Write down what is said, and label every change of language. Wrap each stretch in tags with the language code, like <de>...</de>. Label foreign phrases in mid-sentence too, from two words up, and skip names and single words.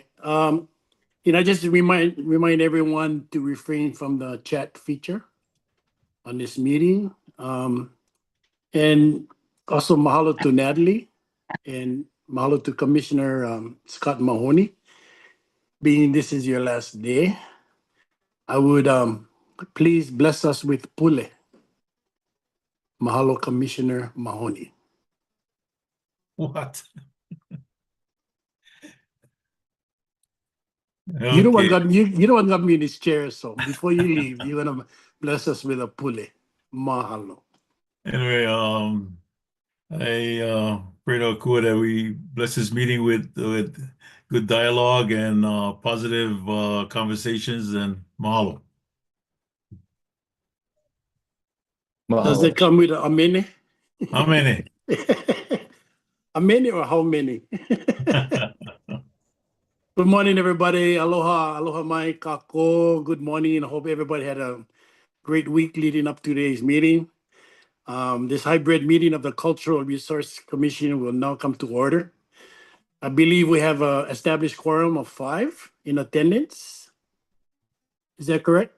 <en>Just remind everyone to refrain from the chat feature on this meeting. And also mahalo to Natalie and mahalo to Commissioner Scott Mahoney. Being this is your last day, I would please bless us with pule. Mahalo, Commissioner Mahoney. What? You know what got me in this chair, so before you leave, you're gonna bless us with a pule. Mahalo. Anyway, I pray to Akua that we bless this meeting with good dialogue and positive conversations, and mahalo. Does it come with a many? How many? A many or how many? Good morning, everybody.</en> <haw>Aloha, aloha mai kako.</haw> <en>Good morning. I hope everybody had a great week leading up to today's meeting. This hybrid meeting of the Cultural Resource Commission will now come to order. I believe we have an established quorum of 5 in attendance. Is that correct?</en>